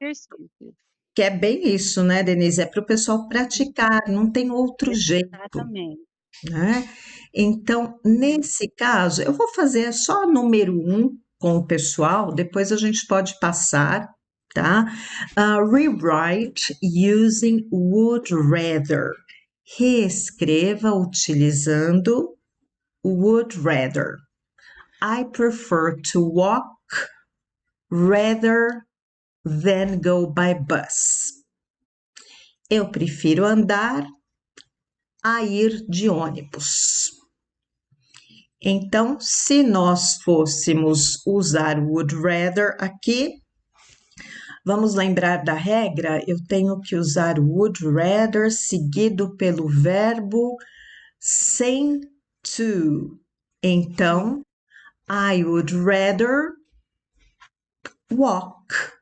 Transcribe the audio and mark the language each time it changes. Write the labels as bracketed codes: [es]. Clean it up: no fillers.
[pt] exercícios. Que é bem isso, né, Denise? É para o pessoal praticar, não tem outro jeito, Exatamente. né? Então, nesse caso, eu vou fazer só número 1 com o pessoal, depois a gente pode passar, tá? [en] Rewrite using would rather. [pt] Reescreva utilizando would rather. [en] I prefer to walk rather than go by bus. [pt] Eu prefiro andar a ir de ônibus. Então, se nós fôssemos usar would rather aqui, vamos lembrar da regra? Eu tenho que usar would rather seguido pelo verbo sem to. [en] Então, I would rather walk.